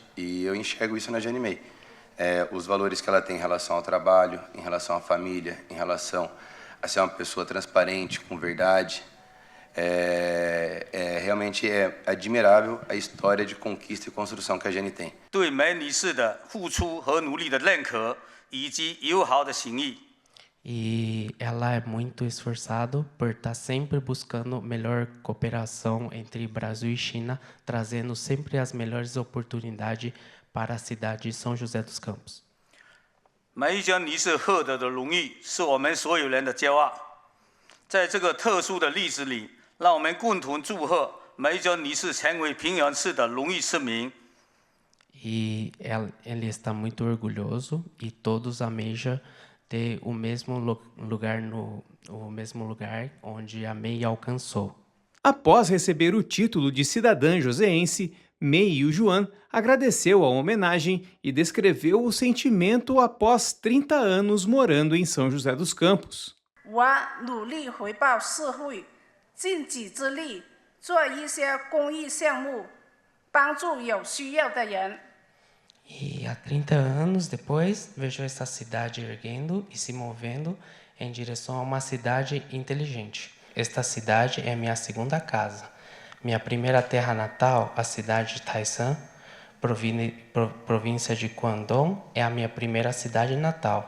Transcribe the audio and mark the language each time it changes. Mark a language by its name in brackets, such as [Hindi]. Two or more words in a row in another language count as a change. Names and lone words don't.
[Portuguese] E eu enxergo isso na Jane Mei. Os valores que ela tem em relação ao trabalho, em relação à família, em relação a ser uma pessoa transparente, com verdade. Realmente é admirável a história de conquista e construção que a Jane tem. [Chinese] 对梅女士的付出和努力的认可以及友好的情谊。 [Portuguese] E ela é muito esforçada por estar sempre buscando melhor cooperação entre Brasil e China, trazendo sempre as melhores oportunidades para a cidade de São José dos Campos. [Chinese] 梅江女士获得的荣誉是我们所有人的骄傲。在这个特殊的日子里，让我们共同祝贺梅江女士成为平阳市的荣誉市民。 [Portuguese] E ele está muito orgulhoso e todos almejam ter o mesmo lugar onde a Mei alcançou. Após receber o título de cidadã joseense, Mei Yujuan agradeceu a homenagem e descreveu o sentimento após 30 anos morando em São José dos Campos. [Chinese] 我努力回报社会，尽己之力做一些公益项目，帮助有需要的人。 [Portuguese] E há 30 anos depois, vejo essa cidade erguendo e se movendo em direção a uma cidade inteligente. Esta cidade é minha segunda casa. Minha primeira terra natal, a cidade de Taisan, província de Guangdong, é a minha primeira cidade natal.